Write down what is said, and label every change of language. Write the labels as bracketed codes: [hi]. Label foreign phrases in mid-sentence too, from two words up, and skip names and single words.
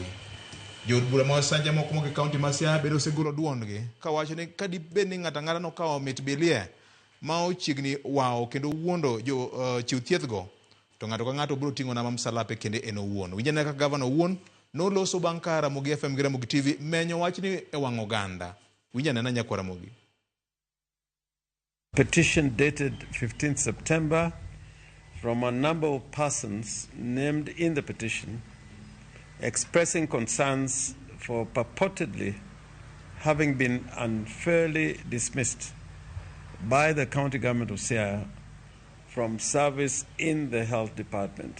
[luo] Jod bura ma sanja moko moke kaunti ma Siaya bedo seguro duondgi ka wacho ni ka dibed ni ng'ata ng'ata nokawo mit bilie ma ochiegni wawo kendo wuondo jo chiw thieth go to ng'ato ka ng'ato biro ting'o nama msalape kende en owuon. Winjane ka gavana owuon noloso bang' ka Ramogi FM gi Ramogi TV menyo wachni e wang' oganda. Winjane na Nyakore Ramogi. [en] Petition dated 15th September from a number of persons named in the petition expressing concerns for purportedly having been unfairly dismissed by the county government of Siaya from service in the health department.